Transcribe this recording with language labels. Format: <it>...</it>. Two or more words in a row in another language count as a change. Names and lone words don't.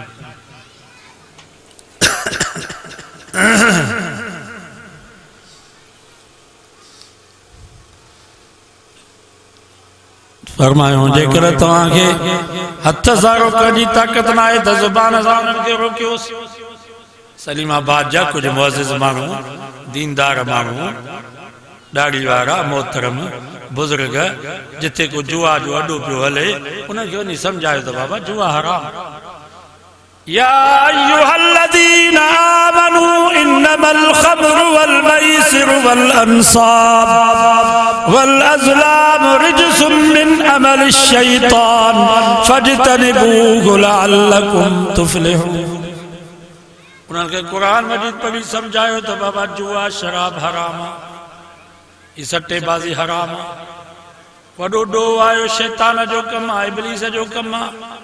<sd>फरमायो जेकर तव्हांखे हथ सां रोकण जी ताक़त न आहे त ज़ुबान सां उन्हनि खे रोकियोसि। सलीमाबाद जा कुछ मुअज़्ज़िज़ माण्हू, दीनदार माण्हू, दाढ़ी वारा मोहतरम बुजुर्ग, जिथे को जुआ जो अड्डो पियो हले, उनखे वञी सम्झायो त बाबा जुआ हराम।</sd> <ar>يا أيها الذين آمنوا إنما الخمر والميسر والأنصاب والأزلام رجس من عمل الشيطان فاجتنبوه لعلكم تفلحون.</ar> <sd>उन्हनि खे कुरान मजीद पढ़ी समझायो त बाबा जुआ शराब हराम आहे, ही सट्टेबाज़ी हराम आहे, वॾो ॾोह आयो शैतान जो कमु आहे, इब्लीस जो कमु आहे।</sd>